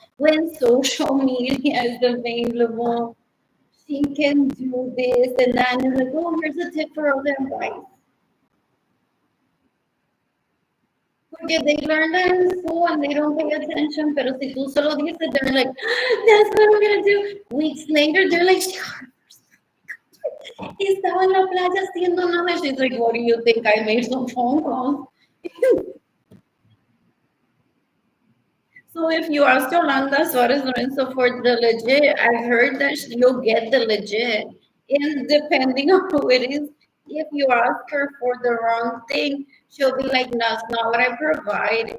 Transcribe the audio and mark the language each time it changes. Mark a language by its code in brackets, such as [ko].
[en] When social media is available, she can do this and that. And they're like, oh, here's a tip for all the advice. Porque they learn that in school and they don't pay attention, [es] pero si tú solo dices, [en] they're like, that's what I'm gonna do. Weeks later, they're like, [es] estaba en la playa haciendo nada. [en] She's like, what do you think? I made some phone calls. So if you ask Yolanda Suarez Lorenzo for the legit, I've heard that you'll get the legit. And depending on who it is, if you ask her for the wrong thing, she'll be like, no, that's not what I provide.